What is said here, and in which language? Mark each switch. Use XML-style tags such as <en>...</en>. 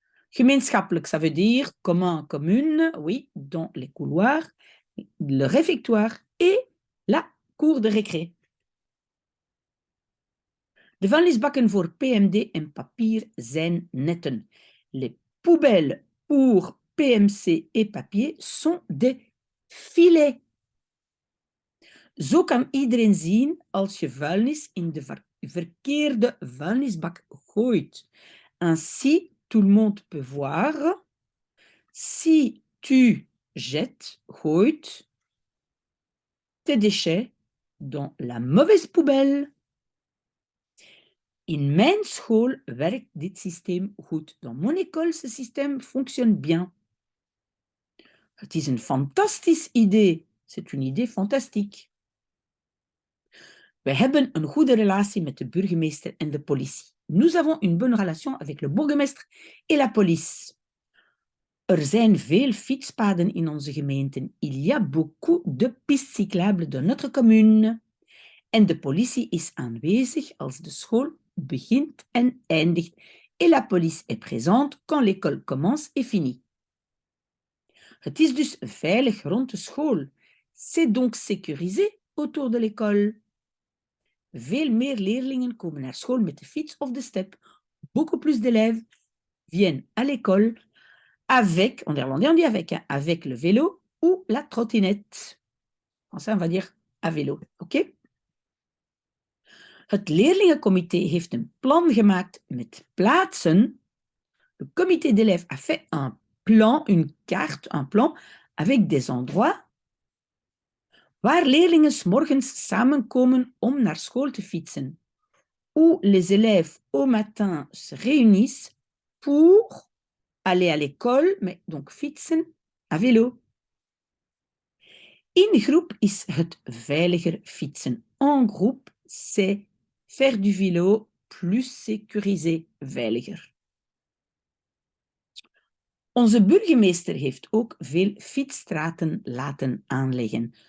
<fr>Gemeenschappelijk, ça veut dire commun, commune, oui, dans les couloirs, le réfectoire et la cour de récré.</fr> <nl>De vuilnisbakken voor PMD en papier zijn netten.</nl> <fr>Les poubelles pour PMC et papier sont des filets.</fr> <nl>Zo kan iedereen zien als je vuilnis in de verkeerde vuilnisbak gooit.</nl> <fr>Ainsi, tout le monde peut voir. Si tu jettes, gooit, tes déchets dans la mauvaise poubelle.</fr> <nl>In mijn school werkt dit systeem goed.</nl> <fr>Dans mon école, ce système fonctionne bien.</fr> <nl>Het is een fantastisch idee.</nl> <fr>C'est une idée fantastique.</fr> <nl>We hebben een goede relatie met de burgemeester en de politie.</nl> <fr>Nous avons une bonne relation avec le bourgmestre et la police.</fr> <nl>Er zijn veel fietspaden in onze gemeenten.</nl> <fr>Il y a beaucoup de pistes cyclables dans notre commune.</fr> <nl>En de politie is aanwezig als de school begint en eindigt.</nl> <fr>Et la police est présente quand l'école commence et finit.</fr> <nl>Het is dus veilig rond de school.</nl> <fr>C'est donc sécurisé autour de l'école.</fr> <nl>Veel meer leerlingen komen naar school met de fiets of de step.</nl> <fr>Beaucoup plus d'élèves viennent à l'école avec, en néerlandais on dit avec, hein, avec le vélo ou la trottinette. En français on va dire à vélo, ok?</fr> <nl>Het leerlingencomité heeft een plan gemaakt met plaatsen.</nl> <fr>Le comité d'élèves a fait un plan, une carte, un plan avec des endroits</fr> <nl>waar leerlingen 's morgens samenkomen om naar school te fietsen.</nl> <fr>Où les élèves au matin se réunissent pour aller à l'école, mais donc fietsen à vélo.</fr> <nl>In groep is het veiliger fietsen.</nl> <fr>En groupe, c'est faire du vélo plus sécurisé, veiliger.</fr> <nl>Onze burgemeester heeft ook veel fietsstraten laten aanleggen.</nl>